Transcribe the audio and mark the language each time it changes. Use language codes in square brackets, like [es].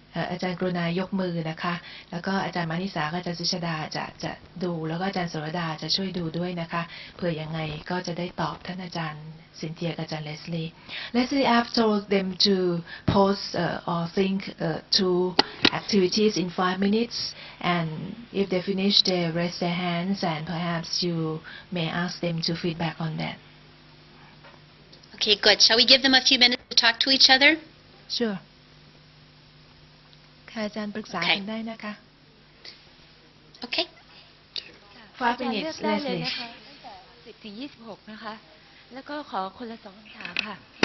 [th] อาจารย์กรุณายกมือนะคะแล้วก็อาจารย์มานิสากับอาจารย์สุชาดาจะดูแล้วก็อาจารย์สรดาจะช่วยดูด้วยนะคะเผื่อยังไงก็จะได้ตอบท่านอาจารย์ซินเทียกับอาจารย์เลสลี่ [en] Leslie I've told them to post or think 2 activities in 5 minutes and if they finish they raise their hands and perhaps you may ask them to feedback on that. Okay, good. Shall we give them a few minutes to talk to each other? Sure. [th] ค่ะอาจารย์ปรึกษากันได้นะคะ [en] Okay. 5 minutes [th] อาจารย์เลือกได้เลย Leslie นะคะตั้งแต่10 ถึง 26 นะคะ แล้วก็ขอคนละ 2 คำถามค่ะ